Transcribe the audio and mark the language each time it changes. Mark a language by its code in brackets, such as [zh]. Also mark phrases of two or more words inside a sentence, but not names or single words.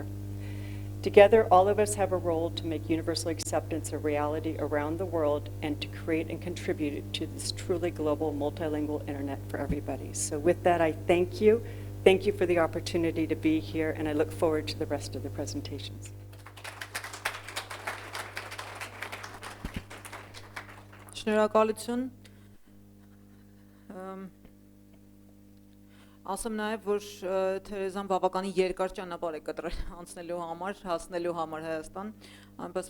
[en] Together, all of us have a role to make universal acceptance a reality around the world and to create and contribute to this truly global multilingual internet for everybody. So with that, I thank you thank you for the opportunity to be here, and I look forward to the rest of the presentations. [hy] Շնորհակալություն։ Ասեմ նաև, որ Թերեզան բավականին երկար ճանապարհ է կտրել անցնելու համար, հասնելու համար Հայաստան, այնպես